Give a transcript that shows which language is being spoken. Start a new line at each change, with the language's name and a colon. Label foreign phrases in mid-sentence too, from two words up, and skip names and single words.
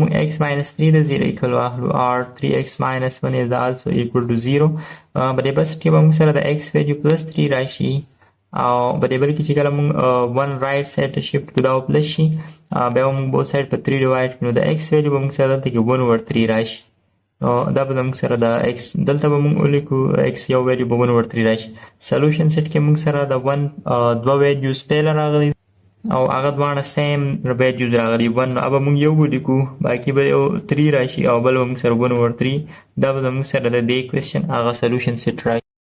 Pashto: موږ
English: x minus 3
Pashto: د
English: 0 equal
Pashto: واخلو
English: or 3x minus 1 is also equal to 0
Pashto: په دې بس کې به موږ سره د
English: x value plus 3
Pashto: راشي او په دې بل کې چې کله موږ 1
English: right side
Pashto: ته shift کړو دا پلس شي بیا موږ
English: both side
Pashto: په 3 divide کړو د
English: x value
Pashto: به موږ سره دلته کې
English: 1 over 3
Pashto: راشي نو دا به موږ سره د x دلته به موږ ولیکو x یو value به
English: 1 over 3
Pashto: راشي
English: solution set
Pashto: کې موږ سره د 1 دوه values پهله راغلي او هغه دواړه
English: same values
Pashto: راغلي 1 نو به موږ یو ولیکو باقي به یو 3 راشي او بل به موږ سره
English: 1 over 3
Pashto: دا به موږ سره د دې question هغه
English: solution set
Pashto: راشي